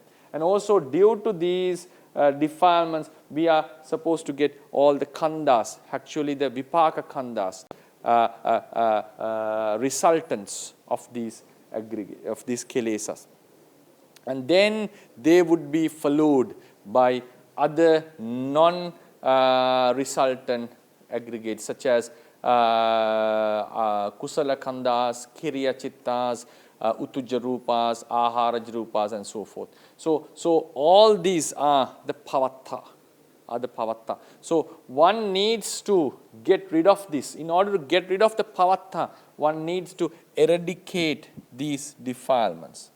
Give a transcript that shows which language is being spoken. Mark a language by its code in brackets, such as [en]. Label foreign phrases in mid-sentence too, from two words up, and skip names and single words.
[en] And also due to these defilements, we are supposed to get all the khandhas, actually the [pi] vipaka khandhas, [en] resultants of these kilesas. And then they would be followed by other non-resultant aggregates such as [pi] kusala khandhas, kiriya chittas, utuja rupas, ahara rupas, [en] and so forth. So all these are the pavatta. So one needs to get rid of this. In order to get rid of the pavatta, one needs to eradicate these defilements.